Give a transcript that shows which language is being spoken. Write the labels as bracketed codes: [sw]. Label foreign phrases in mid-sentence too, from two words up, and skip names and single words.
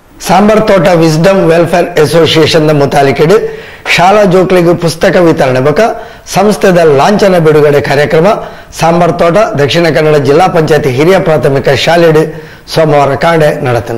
[tcy] ಸಾಂಬಾರ್ ತೋಟ ವಿಸ್ಡಮ್ ವೆಲ್ಫೇರ್ ಅಸೋಸಿಯೇಷನ್ ಮುತಾಲಿಕೆಡು ಶಾಲಾ ಜೋಕ್ಲಿಗೂ ಪುಸ್ತಕ ವಿತರಣೆ ಬಕ ಸಂಸ್ಥೆದ ಲಾಂಛನ ಬಿಡುಗಡೆ ಕಾರ್ಯಕ್ರಮ ಸಾಂಬಾರ್ ತೋಟ ದಕ್ಷಿಣ ಕನ್ನಡ ಜಿಲ್ಲಾ ಪಂಚಾಯತ್ ಹಿರಿಯ ಪ್ರಾಥಮಿಕ ಶಾಲೆಡು ಸೋಮವಾರ ಕಾಂಡೆ ನಡೆತನು.